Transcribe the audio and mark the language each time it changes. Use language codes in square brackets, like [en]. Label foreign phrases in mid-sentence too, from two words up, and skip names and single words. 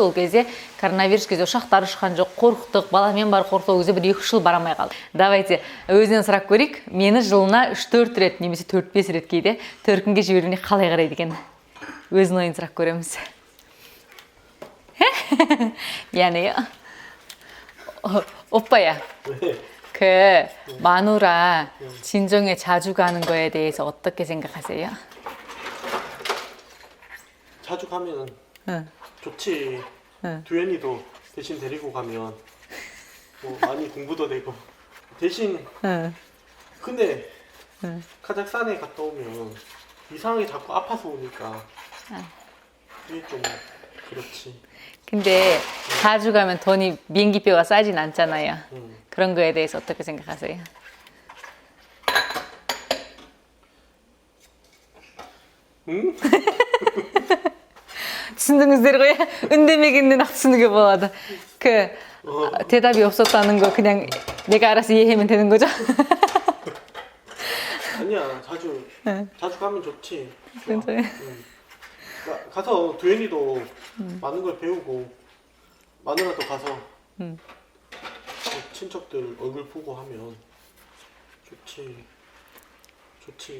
[kk] Ол кезде коронавирус кезде ұшақтар ұшқан жоқ, қорықтық, баламен бар қорықтық. Ол кезде бір 2-3 жыл барамай қалды. Давайте өзінен сұрап көрейік. Мені жылына 3-4 рет немесе 4-5 рет кейде төркінге жіберуіне қалай қарайды екен? Өзінің ойын сұрап көреміз. [ko] Yani 오빠야. 마누라 진정에 자주 가는 거에 대해서 어떻게 생각하세요? 자주 가면 좋지. 두현이도 대신 데리고 가면 뭐 많이 공부도 되고 대신 근데 카자흐스탄에 갔다 오면 이상하게 자꾸 아파서 오니까 이게 좀 그렇지. 근데 자주 가면 돈이 비행기표가 싸진 않잖아요. 그런 거에 대해서 어떻게 생각하세요? 응? [kk] түсіндіңіздер ғой, үндемегеннен ақ түсінуге болады. [ko] 대답이 없었다는 거 그냥 내가 알아서 이해하면 되는 거죠? 아니야, 자주 가면 좋지. 좋아. 가서 두현이도 많은 걸 배우고 마누라도 가서 친척들 얼굴 보고 하면 좋지.